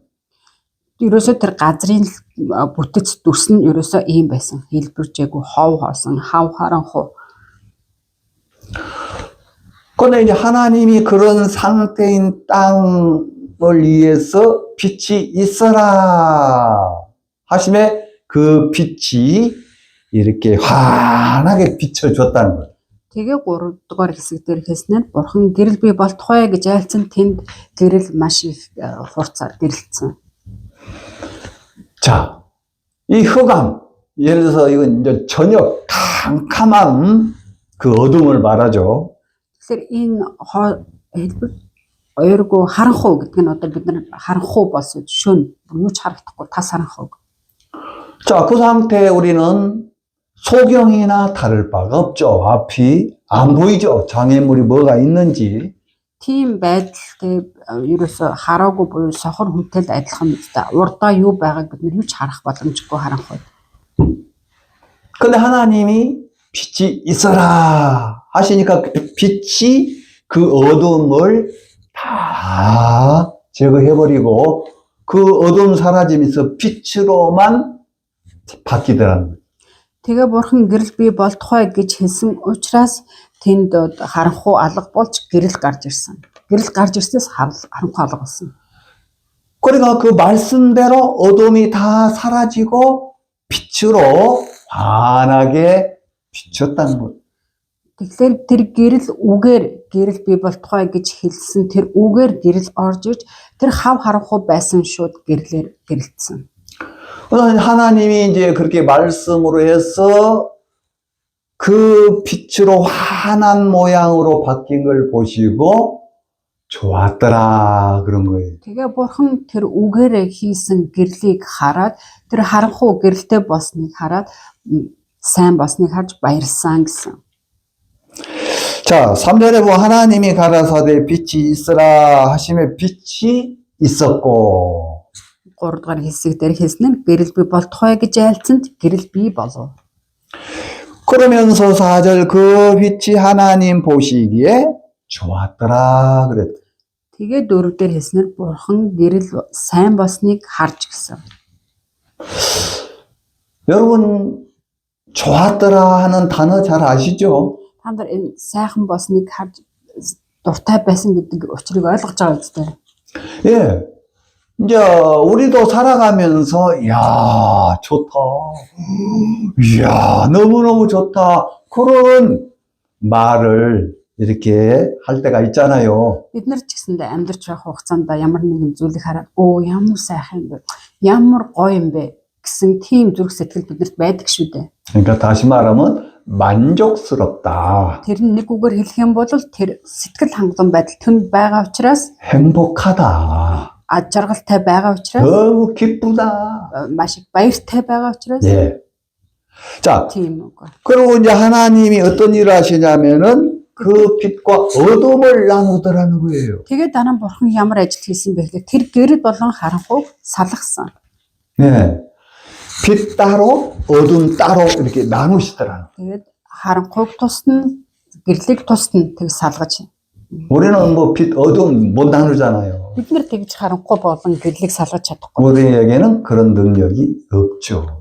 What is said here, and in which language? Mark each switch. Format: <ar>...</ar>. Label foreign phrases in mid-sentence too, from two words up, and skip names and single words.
<mn>Ерөөсөө тэр газрын бүтэц дүрс нь ерөөсөө ийм байсан. Хэлбэржээгүй, хов хоосон, хав харанхуу.</mn> <ko>그런데 이제 하나님이 그런 상태인 땅을 위해서 빛이 있어라 하심에 그 빛이 이렇게 환하게 비춰줬다는 거예요.</ko> <mn>Тэгээ 3-р хэсэг дээр хэлснээр Бурхан гэрэл бий болтугай гэж айлцсан тэнд гэрэл маш их хурцаар гэрэлтсэн.</mn> <ko>자, 이 흑암, 예를 들어서 이건 이제 전혀 캄캄한 그 어둠을 말하죠.</ko> <mn>Тэгэхээр энэ хэлбэр оёргүй харанхуу гэдэг нь одоо бид нар харанхуу болсон шөнө юу ч харагдахгүй тас харанхуу.</mn> <ko>자, 그 상태에 우리는 소경이나 다를 바가 없죠. 앞이 안 보이죠. 장애물이 뭐가 있는지.</ko> <mn>Тийм байдалтай ерөөсө хараагүй буюу сохор хүнтэй л адилхан биз дээ. Урдаа юу байгааг бид нар юу ч харах боломжгүй харанхуй.</mn> <ko>근데 하나님이 빛이 있어라 하시니까 그 빛이 그 어둠을 다 제거해버리고 그 어둠 사라지면서 빛으로만 바뀌더라는 거예요.</ko> <mn>Тэгээ Бурхан гэрэл бий болтугай гэж хэлсэн учраас тэнд харанхуу алга болж гэрэл гарч ирсэн. Гэрэл гарч ирсээс харанхуу алга болсон.</mn> <ko>그러니까 그 말씀대로 어둠이 다 사라지고 빛으로 환하게 비쳤다는 거예요.</ko> <mn>Тэгэхээр тэр гэрэл үгээр гэрэл бий болтугай гэж хэлсэн тэр үгээр гэрэл орж иж тэр хав харанхуу байсан шууд гэрлээр гэрэлтсэн.</mn> <ko>하나님이 이제 그렇게 말씀으로 해서 그 빛으로 환한 모양으로 바뀐 걸 보시고 좋았더라 그런 거예요.</ko> <mn>Тэгээ Бурхан тэр үгээрээ хийсэн гэрлийг хараад тэр харанхуу гэрэлтэй болсныг хараад сайн болсныг харж баярсан гэсэн.</mn> <ko>자, 3절에 보면 하나님이 가라사대 빛이 있으라 하시며 빛이 있었고</ko> <mn>3-р хэсэг дээр хэлснээр гэрэл бий болтугай гэж айлцсанд гэрэл бий болов.</mn> <ko>그러면서 4절 그 빛이 하나님 보시기에 좋았더라 그랬다.</ko> <mn>Тэгээ 4-р хэлснээр Бурхан гэрэл сайн болсныг харж гисэн.</mn> <ko>여러분 좋았더라 하는 단어 잘 아시죠?</ko> <mn>Та нар энэ сайхан болсныг харж дуртай байсан гэдэг учрыг ойлгож байгаа үстэй.</mn> <ko>예. 이제 우리도 살아가면서 야 좋다, 이야 너무너무 좋다 그런 말을 이렇게 할 때가 있잖아요.</ko> <mn>Бид нар ч гэсэндээ амьдарч байх хугацаанд ямар нэгэн зүйлийг хараад оо ямар сайхан юм бэ, ямар гоё юм бэ гэсэн тийм зүрх сэтгэл биднэрт байдаг шүү дээ.</mn> <ko>그러니까 다시 말하면 만족스럽다,</ko> <mn>Тэр нь нэг үгээр хэлэх юм бол тэр сэтгэл хангалуун байдал түнд байгаа учраас</mn> <ko>행복하다,</ko> <mn>ад жаргалтай байгаа учраас</mn> <ko>너무 기쁘다.</ko> <mn>маш их баяртай байгаа учраас</mn> <ko>예. 자,</ko> <mn>тийм үг.</mn> <ko>그리고 이제 하나님이 어떤 일을 하시냐면은 그 빛과 어둠을 나누더라는 거예요.</ko> <mn>Тэгээд дараа нь Бурхан ямар ажил хийсэн бэ гэхээр тэр гэрэл болон харанхуйг салгасан.</mn> <ko>네. 빛 따로, 어둠 따로 이렇게 나누시더라는 거예요.</ko> <mn>Тэгээд харанхуйг тусна, гэрлийг тусна тэг салгаж.</mn> <ko>우리는 뭐 빛, 어둠 못 나누잖아요.</ko> <mn>Бид нэр тэгж харанхуй болон гэрлийг салгаж чадахгүй.</mn> <ko>우리에게는 그런 능력이 없죠.</ko>